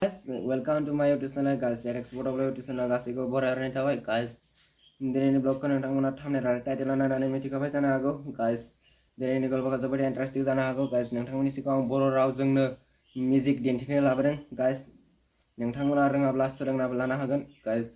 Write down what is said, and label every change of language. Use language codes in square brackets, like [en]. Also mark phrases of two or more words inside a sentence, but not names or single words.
[en] Guys, welcome to my YouTube channel guys. Export of YouTube channel [brx] गासैखौ बरायनाय थाबाय guys. दिनैनि ब्लगखौ नोंथांमोना थांबनेल आरो टाइटेल नायनानै मिथिखाबाय जानो हागौ guys. दिनैनि गल्पआ जोबोद इन्टारेस्टिं जानो हागौ guys. नोंथांमोननि सिगाङाव बर' रावजोंनो मिउजिक दिन्थिनो लाबोदों guys. नोंथांमोना रोङाब्ला सोलोंनाबो लानो हागोन guys.